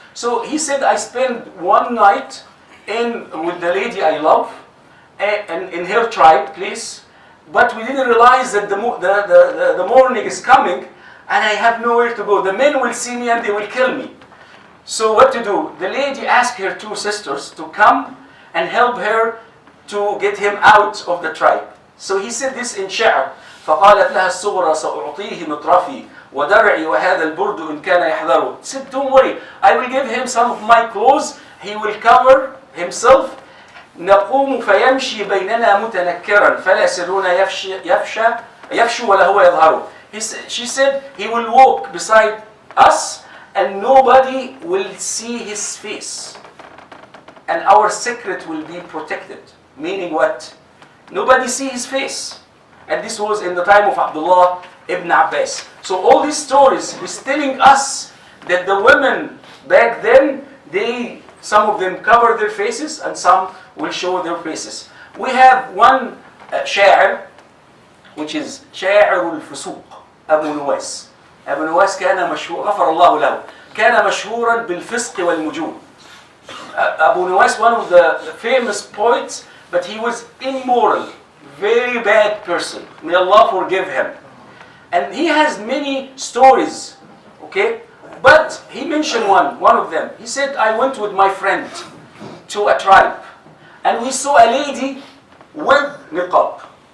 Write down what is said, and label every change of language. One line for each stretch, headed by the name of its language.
English: So he said, I spent one night with the lady I love, and in her tribe place, but we didn't realize that the morning is coming, and I have nowhere to go. The men will see me and they will kill me. So what to do? The lady asked her two sisters to come and help her to get him out of the tribe. So he said this in Sha'r.
Arabic: فقالت لها الصغرى سأعطيه مطرفي ودرعي وهذا البرد إن كان يحذره.
English: He said, don't worry, I will give him some of my clothes, he will cover himself.
Arabic: نقوم فيمشي بيننا متنكرا فلا يسرون يفشو ولا هو يظهر.
English: She said, he will walk beside us and nobody will see his face. And our secret will be protected. Meaning what? Nobody see his face. And this was in the time of Abdullah Ibn Abbas. So all these stories is telling us that the women back then, some of them cover their faces and some will show their faces. We have one
Arabic: شاعر,
English: which is
Arabic: شاعر الفسوق,
English: أبو نواس.
Arabic: أبو نواس كان مشهور, غفر الله له, كان مشهورا بالفسق والمجون.
English: Abu Nuwas, one of the famous poets, but he was immoral, very bad person. May Allah forgive him. And he has many stories, okay? But he mentioned one of them. He said, I went with my friend to a tribe, and we saw a lady with niqab.